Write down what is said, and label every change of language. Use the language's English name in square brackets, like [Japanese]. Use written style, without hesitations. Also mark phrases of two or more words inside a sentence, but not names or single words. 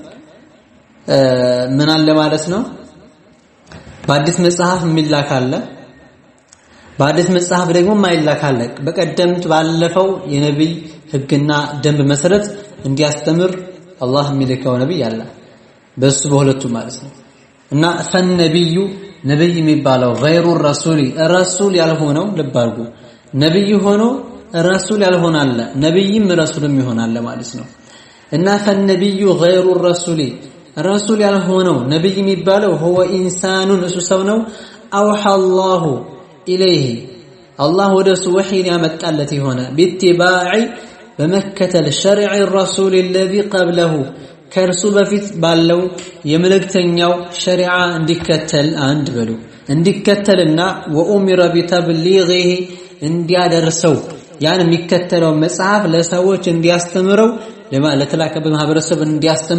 [Amharic] ምን አለ ማለት ነው በአዲስ መጽሐፍ የሚላክ አለ በአዲስ መጽሐፍ ደግሞ ማይላክ አለ በቀደምት ባለፈው የነብይ ህግና ደንብ መሰረት እንዲያስተምር አላህ የሚልከው ነብይ አለ በሱ በሁለቱ ማለት ነው እና ፈነብዩ ነብይ የሚባለው [Arabic] غير الرسول الرسول [Amharic] ያልሆነው ልባርጉ ነብይ ሆኖ ረሱል ያልሆነ አለ ነብይም ረሱልም ይሆናል ማለት ነው እና ፈነብዩ [Arabic] غير الرسول [Amharic] ረሱል ያልሆነው ነብይ የሚባለው [Arabic] هو انسان [Amharic] እሱ ሰው ነው [Arabic] اوحى الله اليه [Amharic] الله ወደሱ ወህይን ያመጣለት የሆነ باتباع በመከተል شرع [Arabic] الرسول الذي قبله [Amharic] ከርሱ በፊት ባለው የመልእክተኛው ሸሪዓ እንዲከተል አንድ በሉ እንዲከተልና ወኡሚረ ቢተብሊغه እንዲያደርሰው ያን የሚከተለው መጽሐፍ ለሰዎች እንዲያስተምረው ለተላከበት ማህበረሰብ እንዲያስተምር